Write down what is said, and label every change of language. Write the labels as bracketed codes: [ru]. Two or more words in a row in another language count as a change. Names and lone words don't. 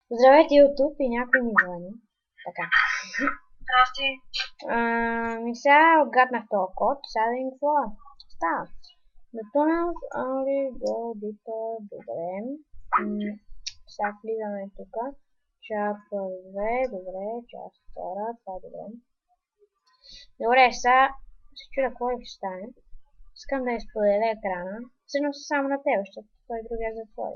[bg] Здравейте, YouTube, и някой ми звъни. Така. Здрасти. Сега отгаднах този код. Сега да им какво става. [en] The tunnels only go deeper. [bg] Добре. Сега влизаме тук. Част първа, добре. Част втора, това е добре. Добре, сега се чудя какво ще стане. Искам да изподеля екрана. Всъщност само на тебе, защото той другия затвори.